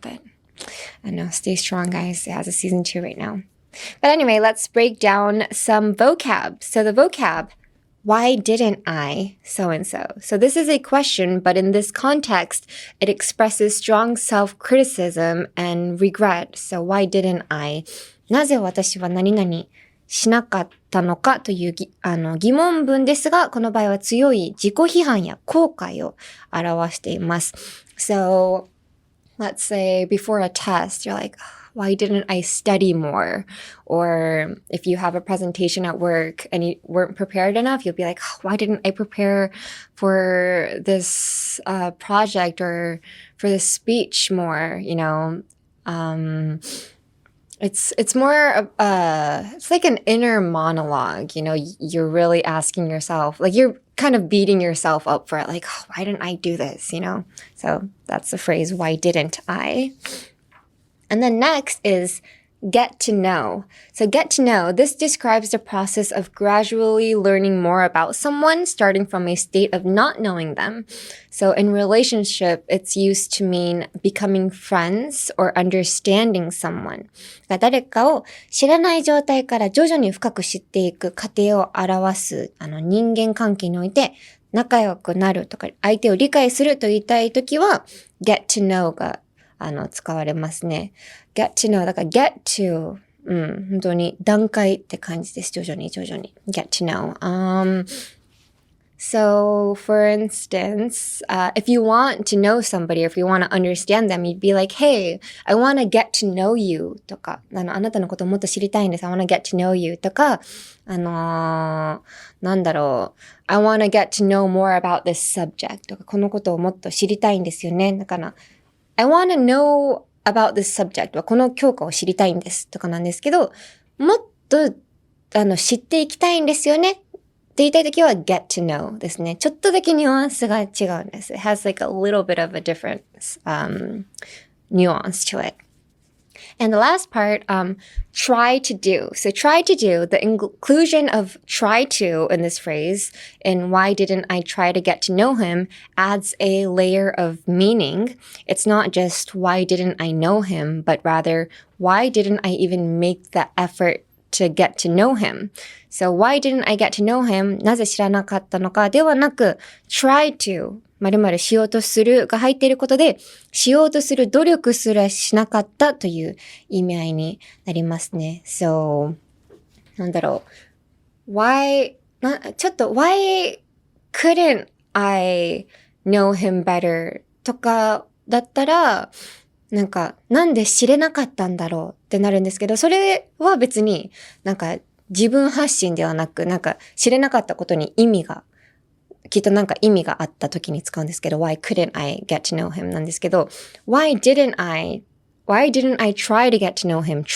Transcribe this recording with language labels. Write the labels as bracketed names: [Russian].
[English] But I don't know, stay strong, guys. It has a season 2 right now. But anyway, let's break down some vocab. So the vocab, why didn't I so-and-so? So this is a question, but in this context, it expresses strong self-criticism and regret. So why didn't I? [Japanese] なぜ私は何々しなかったのかという疑問文ですが、この場合は強い自己批判や後悔を表しています。 [English] So, let's say before a test, you're like, why didn't I study more? Or if you have a presentation at work and you weren't prepared enough, you'll be like, why didn't I prepare for this project or for this speech more? It's more it's like an inner monologue. You're really asking yourself, like you're kind of beating yourself up for it, like, why didn't I do this? So that's the phrase, why didn't I? And then next is get to know. So get to know, this describes the process of gradually learning more about someone, starting from a state of not knowing them. So in relationship, it's used to mean becoming friends or understanding someone. [Japanese] 誰かを知らない状態から徐々に深く知っていく過程を表す、人間関係において仲良くなるとか、相手を理解すると言いたいときは、get to know が使われますね。 [English] get to know [Japanese] だから get to 本当に段階って感じです。徐々に get to know. So for instance, if you want to know somebody, or if you want to understand them, you'd be like, hey, I want to get to know you とか、あなたのことをもっと知りたいんです。 I want to get to know you とか、なんだろう、I want to get to know more about this subject とか、このことをもっと知りたいんですよね。だから、 [English] I want to know about this subject [Japanese] はこの教科を知りたいんですとかなんですけど、もっと知っていきたいんですよねって言いたいときは get to know ですね。ちょっとだけニュアンスが違うんです。 [English] It has like a little bit of a different nuance to it. And the last part, try to do. So try to do, the inclusion of try to in this phrase, in why didn't I try to get to know him, adds a layer of meaning. It's not just why didn't I know him, but rather why didn't I even make the effort to get to know him. So why didn't I get to know him? [Japanese] なぜ知らなかったのかではなく try to〇〇しようとするが入っていることで、しようとする努力すらしなかったという意味合いになりますね。 [English] So, [Japanese] なんだろう。 [English] why couldn't I know him better? [Japanese] とかだったら、なんで知れなかったんだろうってなるんですけど、それは別に自分発信ではなく、知れなかったことにきっと意味があった時に使うんですけど、 [English] why couldn't I get to know him [Japanese] なんですけど、 [English] why didn't I try to get to know him?